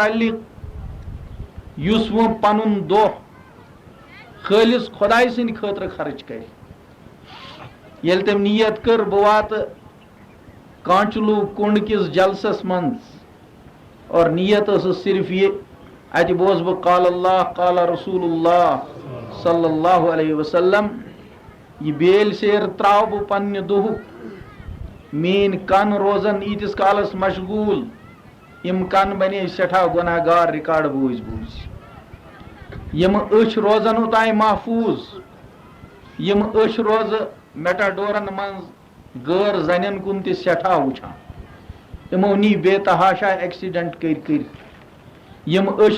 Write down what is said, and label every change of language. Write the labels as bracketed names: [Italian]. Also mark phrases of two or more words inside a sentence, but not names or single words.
[Kashmiri] مُتعلق یُس وۄنۍ پنُن دۄہ خٲلِص خۄداے سٕنٛدِ خٲطرٕ خرٕچ کرِ ییٚلہِ تٔمۍ نیت کٔر بہٕ واتہٕ کانچلوٗ کُنڈ کِس جلسس منٛز اور نیت ٲسٕس صرف یہِ اَتہِ بوزٕ بہٕ [Arabic] قال اللہ قال رسول اللہ صلی اللہ علیہ وسلم [Kashmiri] یہِ بیلۍ سیر ترٛاو بہٕ پننہِ دۄہُک میٛٲنۍ کن روزن ییٖتِس کالس مشغوٗل یِم کن بنے سٮ۪ٹھاہ گۄناہ گار رِکاڈ بوٗزۍ بوٗزۍ یِم أچھ روزن اوٚتانۍ محفوٗظ یِم أچھ روزٕ میٹاڈورن منٛز غٲر زنٮ۪ن کُن تہِ سٮ۪ٹھاہ وٕچھان یِمو نی بے تحاشا ایکسیڈنٹ کٔرۍ یِم أچھ